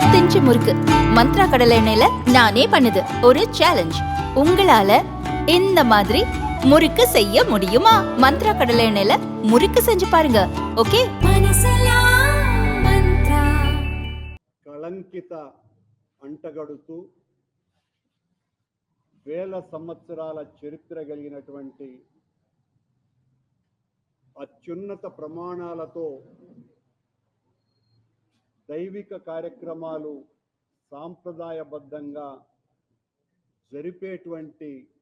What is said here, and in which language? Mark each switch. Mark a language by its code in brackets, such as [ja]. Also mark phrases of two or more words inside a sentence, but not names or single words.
[ta] பிரபஞ்ச முறுக்கு மந்த்ரா கடலை எண்ணெயில நானே பண்ணுது ஒரு சேலஞ்ச். உங்களால இந்த மாதிரி முறுக்கு செய்ய முடியுமா? மந்த்ரா கடலை எண்ணெயில முறுக்கு செஞ்சு பாருங்க. ஓகே. [te] కళంకిత అంటగడుతూ వేల సంవత్సరాల చరిత్ర కలిగినటువంటి అత్యున్నత ప్రమాణాలతో దైవిక కార్యక్రమాలు సాంప్రదాయబద్ధంగా జరిపేటువంటి